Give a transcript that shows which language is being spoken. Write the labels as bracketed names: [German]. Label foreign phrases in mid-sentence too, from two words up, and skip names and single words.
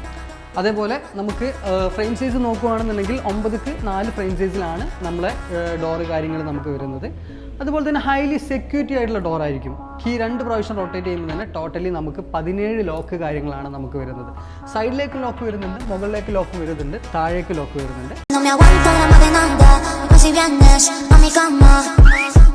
[Malayalam] അതേപോലെ നമുക്ക് [English] frame size [Malayalam] നോക്കുകയാണെന്നുണ്ടെങ്കിൽ 9:4 ഫ്രെയിം സൈസിലാണ് നമ്മളെ ഡോറ് കാര്യങ്ങൾ നമുക്ക് വരുന്നത്. അതുപോലെ തന്നെ [English] highly security [Malayalam] ആയിട്ടുള്ള ഡോറായിരിക്കും. കീ 2 പ്രാവശ്യം റൊട്ടേറ്റ് ചെയ്യുമ്പോൾ തന്നെ ടോട്ടലി നമുക്ക് 17 ലോക്ക് കാര്യങ്ങളാണ് നമുക്ക് വരുന്നത്. സൈഡിലേക്ക് ലോക്ക് വരുന്നുണ്ട്, മുകളിലേക്ക് ലോക്ക് വരുന്നുണ്ട്, താഴേക്ക് ലോക്ക് വരുന്നുണ്ട്. [Spanish] No me aguanto la madenanda, y si vienes a mi cama.